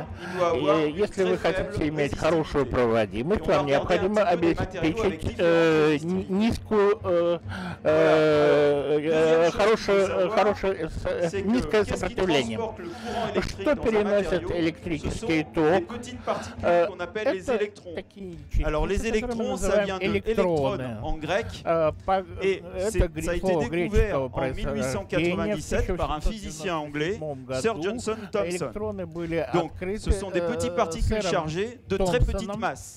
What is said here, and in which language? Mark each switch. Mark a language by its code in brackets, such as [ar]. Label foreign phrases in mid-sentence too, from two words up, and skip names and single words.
[ru] Если вы хотите иметь хорошую проводимость, вам необходимо обеспечить низкое сопротивление. Что переносит электрический ток? [fr] Alors les électrons, ça vient de électrode en grec, et ça a été découvert en 1897 par un physicien anglais, Sir Johnson Thomson. Donc ce sont des petites particules chargées de très petite masse.